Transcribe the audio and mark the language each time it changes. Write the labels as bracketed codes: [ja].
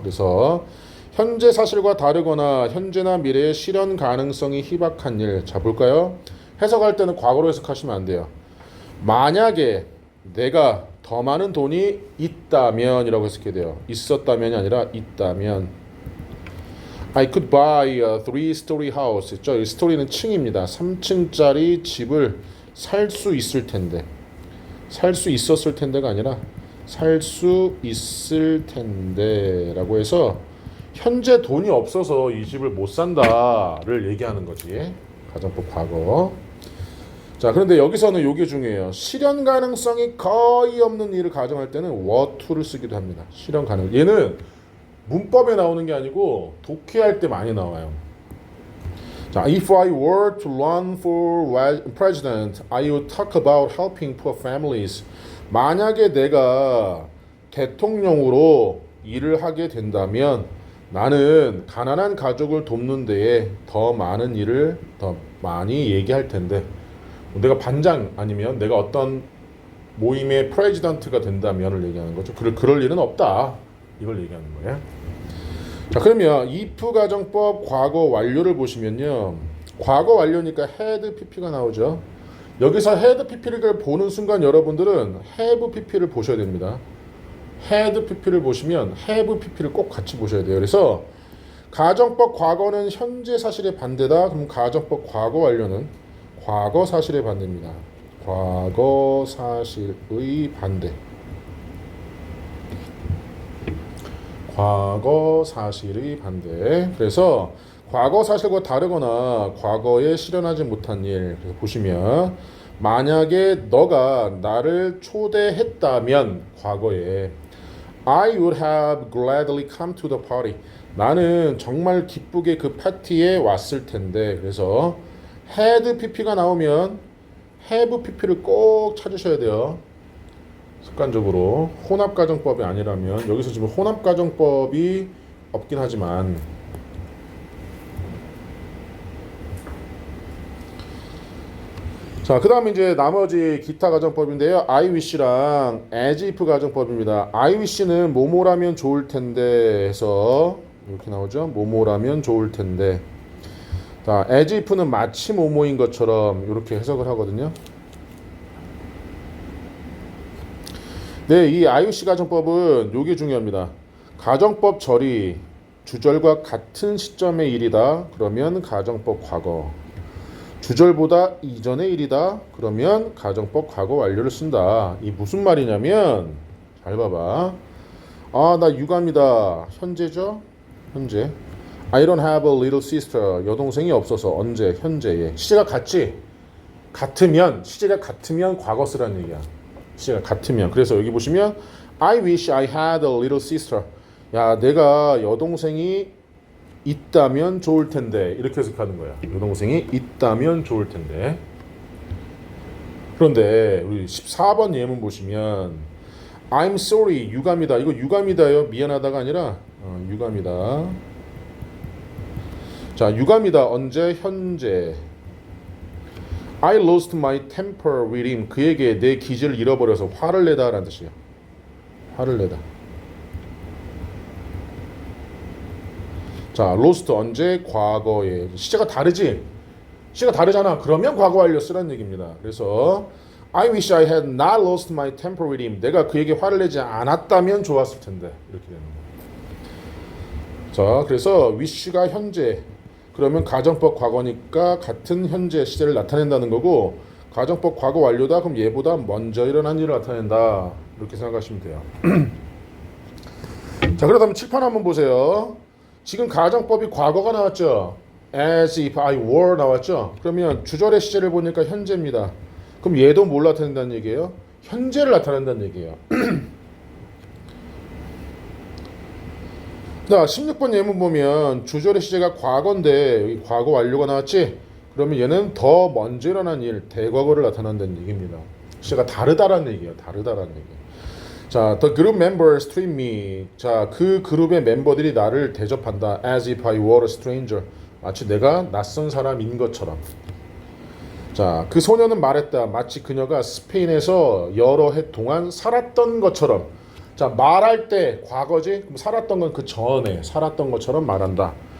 [ko] 그래서 현재 사실과 다르거나 현재나 미래의 실현 가능성이 희박한 일. 자, 볼까요? 해석할 때는 과거로 해석하시면 안 돼요. 만약에 내가 더 많은 돈이 있다면 이라고 해석해야 돼요. 있었다면이 아니라 있다면. [en] I could buy a 3-story house. [ko] 있죠? 이 스토리는 층입니다. 3층짜리 집을 살 수 있을 텐데. 살 수 있었을 텐데가 아니라 살 수 있을 텐데 라고 해서 현재 돈이 없어서 이 집을 못 산다를 얘기하는 거지. 가정법 과거. 자, 그런데 여기서는 이게 중요해요. 실현 가능성이 거의 없는 일을 가정할 때는 were to를 쓰기도 합니다. 실현 가능. 얘는 문법에 나오는 게 아니고 독해할 때 많이 나와요. [en] 자, if I were to run for president, I would talk about helping poor families. [ko] 만약에 내가 대통령으로 일을 하게 된다면 나는 가난한 가족을 돕는 데에 더 많은 일을 더 많이 얘기할 텐데, 내가 반장 아니면 내가 어떤 모임의 프레지던트가 된다면을 얘기하는 거죠. 그럴 일은 없다. 이걸 얘기하는 거예요. 자, 그러면 if 가정법 과거 완료를 보시면요. 과거 완료니까 had pp가 나오죠. 여기서 had pp를 보는 순간 여러분들은 have pp를 보셔야 됩니다. had pp를 보시면 have pp를 꼭 같이 보셔야 돼요. 그래서 가정법 과거는 현재 사실의 반대다. 그럼 가정법 과거 완료는 과거 사실의 반대입니다. 과거 사실의 반대. 과거 사실의 반대. 그래서 과거 사실과 다르거나 과거에 실현하지 못한 일. 그래서 보시면 만약에 너가 나를 초대했다면 과거에 [en] I would have gladly come to the party. [ko] 나는 정말 기쁘게 그 파티에 왔을 텐데. 그래서 had pp가 나오면 have pp를 꼭 찾으셔야 돼요. 습관적으로 혼합가정법이 아니라면 여기서 지금 혼합가정법이 없긴 하지만 자, 그 다음에 이제 나머지 기타 가정법인데요. I wish랑 as if 가정법입니다. I wish는 뭐뭐라면 좋을 텐데 해서 이렇게 나오죠. 뭐뭐라면 좋을 텐데. 자, as if는 마치 뭐뭐인 것처럼 이렇게 해석을 하거든요. 네, 이 I wish 가정법은 요게 중요합니다. 가정법 절이 주절과 같은 시점의 일이다. 그러면 가정법 과거. 주절보다 이전의 일이다. 그러면 가정법 과거 완료를 쓴다. 이 무슨 말이냐면 잘 봐봐. 아, 나 유감이다. 현재죠? 현재. [en] I don't have a little sister. [ko] 여동생이 없어서 언제? 현재에. 시제가 같지? 시제가 같으면 과거 쓰라는 얘기야. 시제가 같으면. 그래서 여기 보시면 [en] I wish I had a little sister. [ko] 야, 내가 여동생이 있다면 좋을 텐데. 이렇게 해석하는 거야. 여동생이 있다면 좋을 텐데. 그런데 우리 14번 예문 보시면 [en] I'm sorry. [ko] 유감이다. 이거 유감이다요. 미안하다가 아니라 유감이다. 자, 유감이다. 언제? 현재. [en] I lost my temper with him. [ko] 그에게 내 기질을 잃어버려서 화를 내다 라는 뜻이에요. 화를 내다. 자, lost 언제? 과거에. 시제가 다르지? 시제가 다르잖아. 그러면 과거 완료 쓰라는 얘기입니다. [en] 그래서 I wish I had not lost my temper with him. [ko] 내가 그에게 화를 내지 않았다면 좋았을 텐데. 이렇게 되는 거예요. 자, 그래서 wish가 현재. 그러면 가정법 과거니까 같은 현재 시제를 나타낸다는 거고, 가정법 과거 완료다. 그럼 얘보다 먼저 일어난 일을 나타낸다. 이렇게 생각하시면 돼요. 자, 그렇다면 칠판 한번 보세요. 지금 가정법이 과거가 나왔죠. [en] As if I were 나왔죠. [ko] 그러면 주절의 시제를 보니까 현재입니다. 그럼 얘도 뭘 나타낸다는 얘기예요? 현재를 나타낸다는 얘기예요. 자, 16번 예문 보면 주절의 시제가 과거인데 여기 과거 완료가 나왔지? 그러면 얘는 더 먼저 일어난 일, 대과거를 나타낸다는 얘기입니다. 시제가 다르다라는 얘기예요. 다르다라는 얘기. [en] 자, the group members treat me. [ko] 자, 그 그룹의 멤버들이 나를 대접한다. [en] As if I were a stranger. [ko] 마치 내가 낯선 사람인 것처럼. 자, 그 소녀는 말했다. 마치 그녀가 스페인에서 여러 해 동안 살았던 것처럼. 자, 말할 때 과거지? 그럼 살았던 건 그 전에 살았던 것처럼 말한다.